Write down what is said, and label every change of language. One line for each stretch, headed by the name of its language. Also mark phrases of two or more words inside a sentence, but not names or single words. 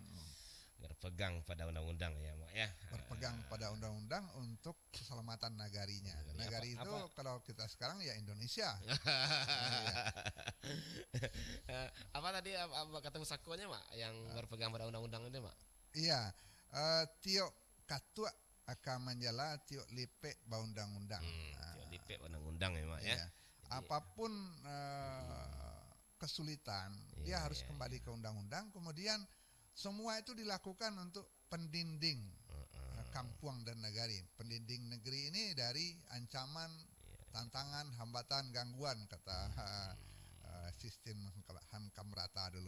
Indonesian: Berpegang pada undang-undang ya, Mak ya. Berpegang pada undang-undang untuk keselamatan nagarinya. Nagari itu kalau kita sekarang ya Indonesia. Apa tadi kata musakonya, Mak, yang berpegang pada undang-undang itu, Mak? Iya,
Minangkabau: tiok katua akan menjala tiok lipe ba undang-undang. Tiok lipe
Indonesian: undang-undang ya, Mak ya. Iya. Apapun kesulitan, dia harus kembali ke undang-undang. Kemudian semua itu dilakukan untuk
Minangkabau: pendinding kampuang
Indonesian: dan negari. Pendinding negeri ini dari ancaman, tantangan, hambatan, gangguan, kata sistem Hamkam Rata dulu.